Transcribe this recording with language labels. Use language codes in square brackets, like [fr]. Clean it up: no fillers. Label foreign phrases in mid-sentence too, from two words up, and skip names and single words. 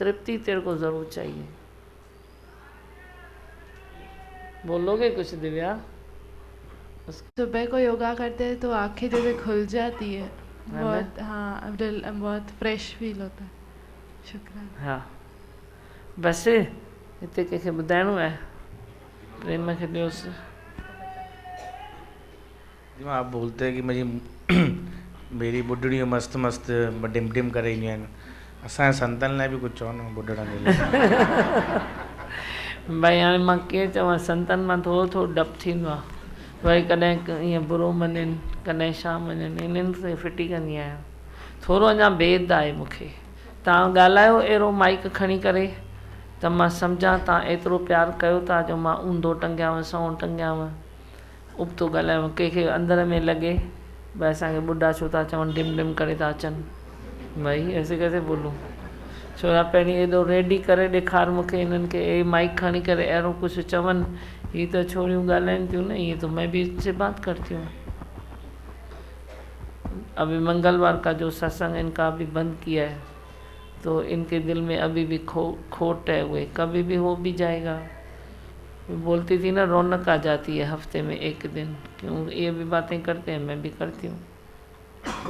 [hi] तृप्ति तेरे को ज़रूर चाहिए। बोलोगे कुछ दिव्या? सुबह को योगा करते हैं तो आंखें जैसे खुल जाती है, है बहुत हाँ बहुत [en] fresh feel [hi] होता है। शुक्रिया। [sd] हाँ बस हिते कंहिंखे ॿुधाइणो आहे प्रेम खे ॾियोसि। [hi] आप बोलते हैं कि मेरी [sd] बुढ़ड़ी मस्त मस्त डिम डिम करे ईंदियूं आहिनि, असांजे संतनि लाइ बि कुझु चओ न बुढ़ड़नि जे लाइ। भई हाणे मां कीअं चवां, संतनि मां थोरो थोरो डपु थींदो आहे, वरी कॾहिं ईअं बुरो मञनि, कॾहिं छा मञनि, इन्हनि ते फिटी कंदी आहियां। थोरो अञा भेद आहे मूंखे। तव्हां ॻाल्हायो अहिड़ो माइक खणी करे त मां सम्झां तव्हां एतिरो प्यारु कयो था जो मां ऊंधो टंगियांव, सऊं टंगियांव, उबतो ॻाल्हायांव। कंहिंखे अंदर में लॻे भई असांखे ॿुढा छो था चवनि, डिम डिम करे था अचनि। [hi] भई ऐसे कैसे बोलूं? [sd] छो त पहिरीं एॾो रेडी करे ॾेखार मूंखे इन्हनि खे, माइक खणी करे अहिड़ो कुझु चवनि। [hi] ये तो [sd] छोरियूं ॻाल्हाइनि थियूं न, [hi] ये तो मैं भी इससे बात करती हूँ। अभी मंगलवार का जो सत्संग इनका अभी बंद किया है, तो इनके दिल में अभी भी खोट है, हुए कभी भी हो भी जाएगा। बोलती थी ना, रौनक आ जाती है हफ्ते में एक दिन, क्यों ये भी बातें करते हैं, मैं भी करती हूँ।